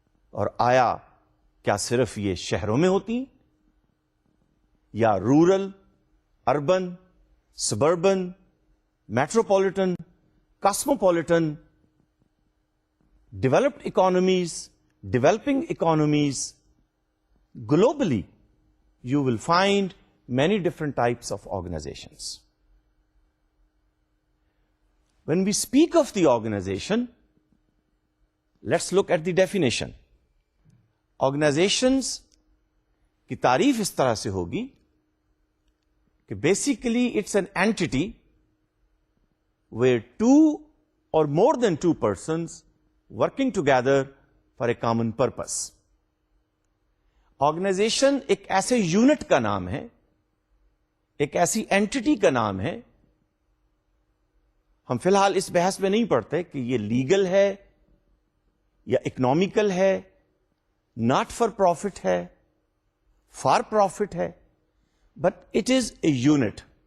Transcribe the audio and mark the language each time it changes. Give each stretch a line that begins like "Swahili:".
Urdu: اور آیا کیا صرف یہ شہروں میں ہوتی ہیں یا
English: Rural, urban, suburban, metropolitan, cosmopolitan, developed economies, developing economies, globally you will find many different types of organizations. When we speak of the organization, let's look at the definition. Organizations
Urdu: کی تعریف اس طرح سے ہوگی کہ
English: basically it's an entity where two or more than two persons working together for a common purpose.
Urdu: Organization ایک ایسے unit کا نام ہے, ایک ایسی اینٹی کا نام ہے. ہم فی الحال اس بحث میں نہیں پڑھتے کہ یہ لیگل ہے یا اکنامیکل ہے,
English: not for profit ہے,
Urdu: فار پروفٹ ہے,
English: But it is a unit.